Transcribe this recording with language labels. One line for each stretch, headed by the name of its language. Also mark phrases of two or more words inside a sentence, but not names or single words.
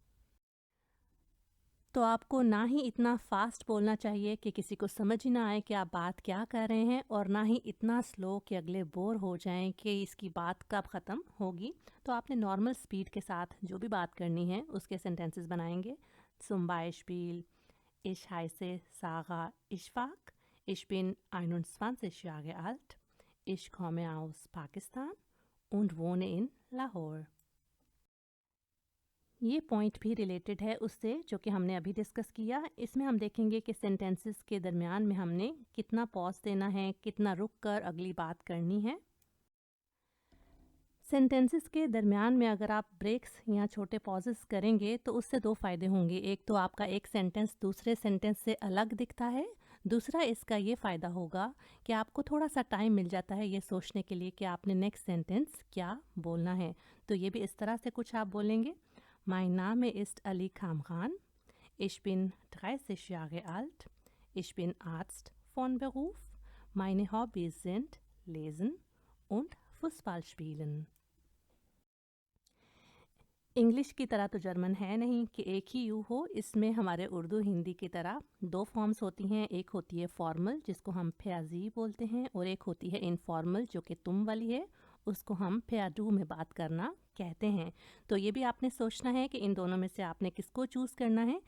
Hindi: तो आपको ना ही इतना फास्ट बोलना चाहिए कि किसी को समझ ही ना आए कि आप बात क्या कर रहे हैं, और ना ही इतना स्लो कि अगले बोर हो जाएं कि इसकी बात कब ख़त्म होगी। तो आपने
English: normal speed
Hindi: के साथ जो भी बात करनी है उसके सेंटेंसेस बनाएंगे।
German: Zum Beispiel, ich heiße Sarah Ishfaq, ich bin 21 Jahre alt, ich komme aus Pakistan und wohne in Lahore।
Hindi: ये पॉइंट भी रिलेटेड है उससे जो कि हमने अभी डिस्कस किया। इसमें हम देखेंगे कि सेंटेंसेस के दरमियान में हमने कितना पॉज देना है, कितना रुक कर अगली बात करनी है। सेंटेंसेस के दरमियान में अगर आप ब्रेक्स या छोटे पॉजेस करेंगे तो उससे 2 फ़ायदे होंगे। एक तो आपका एक सेंटेंस दूसरे सेंटेंस से अलग दिखता है, दूसरा इसका ये फ़ायदा होगा कि आपको थोड़ा सा टाइम मिल जाता है ये सोचने के लिए कि आपने
English: next sentence
Hindi: क्या बोलना है। तो ये भी इस तरह से कुछ आप बोलेंगे।
German: Mein Name ist Ali Kamran. Ich bin 30 Jahre alt. Ich bin Arzt von Beruf. Meine Hobbys sind Lesen und Fußball spielen.
Hindi: इंग्लिश की तरह तो जर्मन है नहीं कि एक ही यू हो। इसमें हमारे उर्दू हिंदी की तरह दो फॉर्म्स होती हैं। एक होती है फॉर्मल जिसको हम फ्याजी बोलते हैं, और एक होती है इनफॉर्मल जो कि तुम वाली है, उसको हम फ्याडू में बात करना कहते हैं। तो ये भी आपने सोचना है कि इन दोनों में से आपने किसको चूज़ करना है।